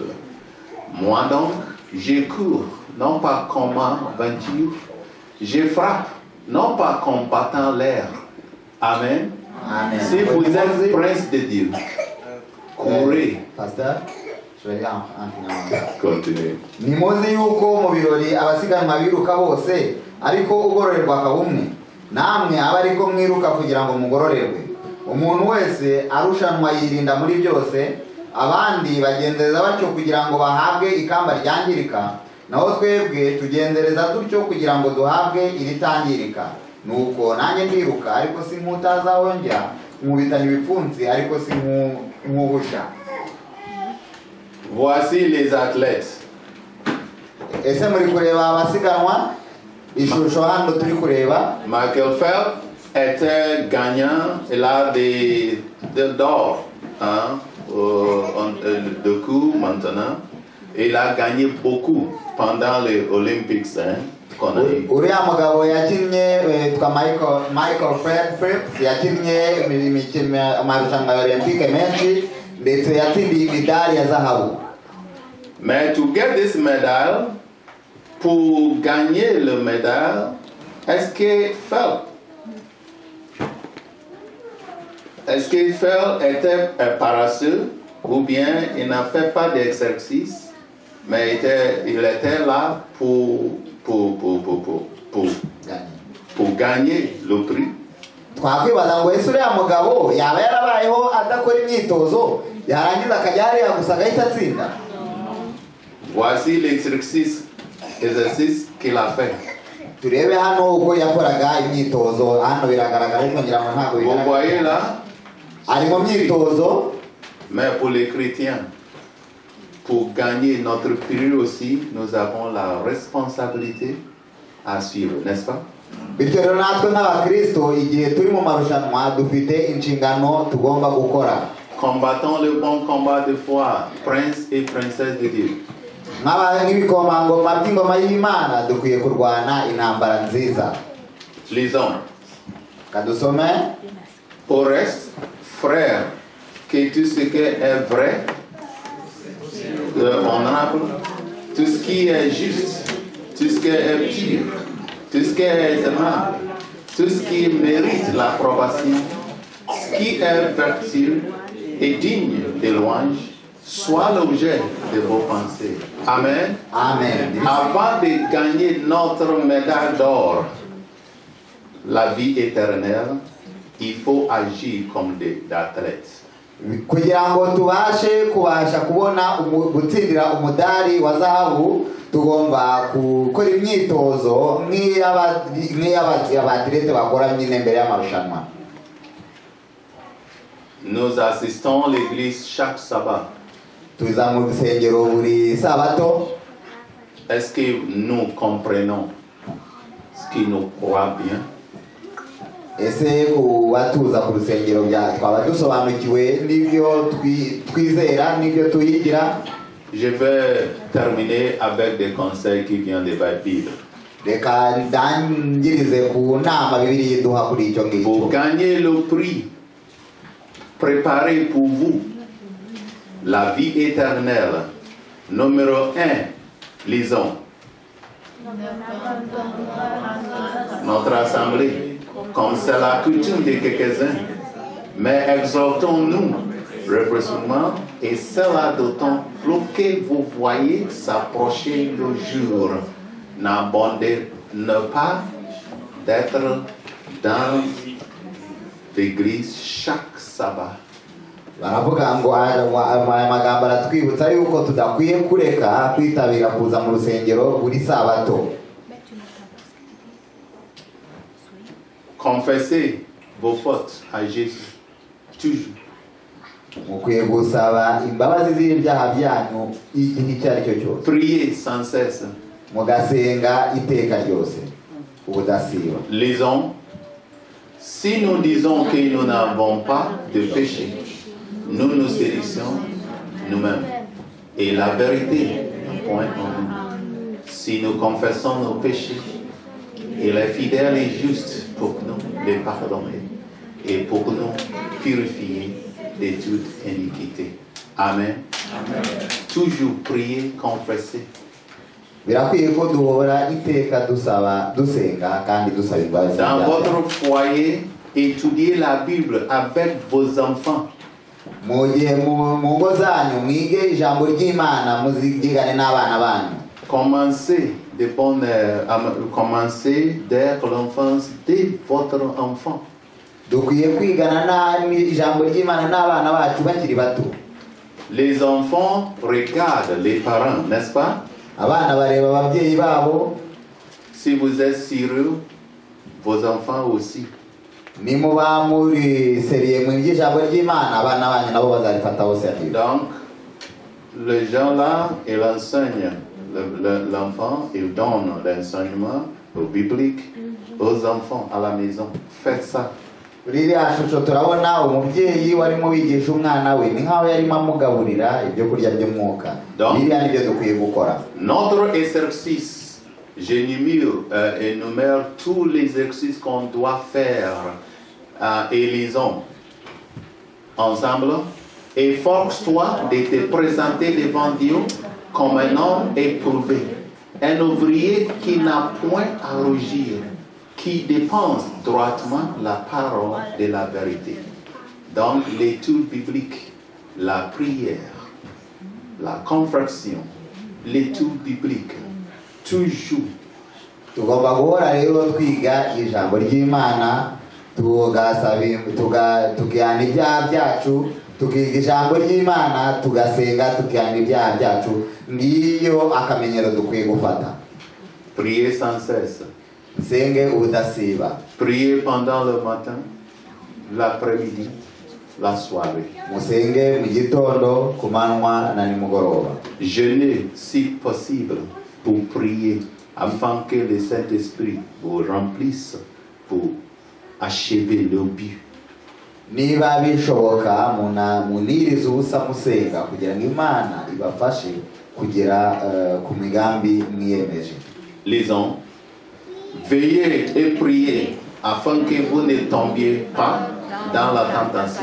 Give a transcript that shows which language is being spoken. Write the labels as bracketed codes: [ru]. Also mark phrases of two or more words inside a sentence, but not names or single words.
[fr] Moi donc, je cours, non pas comme un vainqueur, je frappe, non pas comme battant l'air. Amen. Amen. Si vous êtes prince de Dieu, courez. Pastor, je vais Continuez. [rw] nimuzi yuko mu birori abasiganwa biruka bose ariko ugororerwa akabumwe namwe aba ariko mwiruka kugira ngo mugororerwe. Umuntu wese arushanwa yirinda muri byose, abandi bagendereza batyo kugira ngo bahabwe ikamba ryangirika, naho twebwe tugendereza dutyo kugira ngo duhabwe iritangirika. Nuko nanjye ndiruka ariko si nk'utazaho njya, nkubitana ibipfunsi ariko si nk'uhusha. [fr] Voici les athlètes. [rw] Ese muri kureba abasiganwa? Ishusho hano turi kureba. [fr] Michael Phelps était gagnant, il a d'or de coups maintenant. Il a gagné beaucoup pendant les Olympics qu'on a eu. [rw] Uriya mugabo yakinnye twa Michael Phelps yakinnye amarushanwa ya Olympique menshi ndetse yatsindiye imidari ya zahabu. [en] Mais to get this medal, [fr] pour gagner le médaille, est-ce que Phelps était paresseux ou bien il n'a fait pas d'exercice, mais il était là pour gagner le prix? [rw] Twakwibaza ngo ese uriya mugabo yaba yarabayeho adakora imyitozo yarangiza akajya hariya gusa agahita atsinda? [fr] Voici l'exercice qu'il a fait. [rw] Turebe hano uko yakoraga imyitozo. Hano biragaragara ariko ngira ngo ntabwo [fr] Vous voyez là? [rw] ari mu myitozo. [fr] Mais pour les chrétiens, pour gagner notre prix aussi, nous avons la responsabilité à suivre, n'est-ce pas? [rw] Bityo rero natwe nk'abakristo igihe turi mu marushanwa dufite inshingano tugomba gukora. [fr] Combattons le bon combat de foi, prince et princesse de Dieu. [rw] Nk'ibikomangoma by'ingoma y'Imana dukwiye kurwana intambara nziza. [fr] Lisons. [rw] Kadusome. [fr] Au reste, frères, que tout ce qui est vrai, honorable, tout ce qui est juste, tout ce qui est pur, tout ce qui est aimable, tout ce qui mérite l'approbation, ce qui est vertueux et digne de louange, soit l'objet de vos pensées. Amen. Amen. Avant de gagner notre médaille d'or, la vie éternelle, il faut agir comme des athlètes. [rw] Kugira ngo kubasha kubona gutsindira umudari wa zahabu tugomba gukora imyitozo nk'iy'abatirete bakora nyine mbere y'amarushanwa. [fr] Nous assistons l'église chaque sabbat. [rw] Tuza mu rusengero buri sabato. [fr] Est-ce que nous comprenons ce qui nous croit bien? [rw] Ese kuba ku rusengero twaba dusobanukiwe n'ibyo twizera n'ibyo tuyigira? [fr] Je vais terminer avec des conseils qui viennent de la Bible. [rw] Reka ndangirize ku nama Bibiliya iduha kuri icyo ngicyo. [fr] Pour gagner le prix, préparez pour vous la vie éternelle. Numéro 1, lisons. notre assemblée, comme c'est la coutume de quelques-uns, mais exhortons-nous répressivement et cela d'autant plus que vous voyez s'approcher le jour. N'abandonnez pas d'être dans l'église chaque sabbat. [rw] baravuga ngo aya magambo aratwibutsa yuko tudakwiye kureka kwitabira kuza mu rusengero buri sabato. [fr] Confessez vos fautes à Jésus, toujours. [rw] Mukwiye gusaba imbabazi z'ibyaha byanyu igihe icyo ari cyo cyose. [fr] Priez sans cesse. [rw] Mugasenga iteka ryose ubudasiba. [fr] Lisons. Si nous disons que nous n'avons pas de péché, nous nous séduisons nous-mêmes. Et la vérité n'est point en nous. Si nous confessons nos péchés, il est fidèle et juste pour nous les pardonner et pour nous purifier de toute iniquité. Amen. Amen. Toujours prier, confesser. [rw] Birakwiye ko duhora iteka dusaba dusenga kandi dusaba imbabazi. [fr] Dans votre foyer, étudiez la Bible avec vos enfants. [rw] Mu ngo zanyu mwige ijambo ry'Imana muzigane n'abana banyu. [fr] Commencez dès l'enfance de votre enfant. [rw] Dukwiye kwigana ijambo ry'Imana n'abana bacu bakiri bato. [fr] Les enfants regardent les parents, n'est-ce pas? [rw] Abana bareba ababyeyi babo. [fr] Si vous êtes sérieux, vos enfants aussi. [rw] Ni muba muri seriye mu ijambo ry'Imana abana banyu nabo bazarifataho seriye. [fr] Donc les gens là, ils enseignent l'enfant, ils donnent l'enseignement biblique aux enfants à la maison. Faites ça. [rw] Ririya shusho turabona umubyeyi warimo wigisha umwana we ni nkaho yarimo amugaburira ibyo kurya by'umwuka. Ririya nibyo dukwiye gukora. [fr] Notre exercice, énumère tous les exercices qu'on doit faire et lisons ensemble. Efforce-toi de te présenter devant Dieu comme un homme éprouvé, un ouvrier qui n'a point à rougir, qui dépense droitement la parole de la vérité. Donc l'étude biblique, la prière, la confession, l'étude biblique, toujours. [rw] Tugomba guhora rero twiga ijambo ry'Imana tugasaba tukihana ibyaha byacu, tukiga ijambo ry'Imana tugasenga tukihana ibyaha byacu. Ngiyo akamenyero dukwiye gufata. [fr] Priez sans cesse. [rw] Nsenge ubudasiba. [fr] Priez pendant le matin, l'après-midi, la soirée. [rw] Musenge mu gitondo, ku manywa na nimugoroba. [fr] Jeûnez si possible pour prier afin que le Saint-Esprit vous remplisse pour achever le but. [rw] Niba bishoboka muniriza ubusa musenga kugira ngo Imana ibafashe kugera ku migambi mwiyemeje. [fr] Lisons. Veillez et priez afin que vous ne tombiez pas dans la tentation.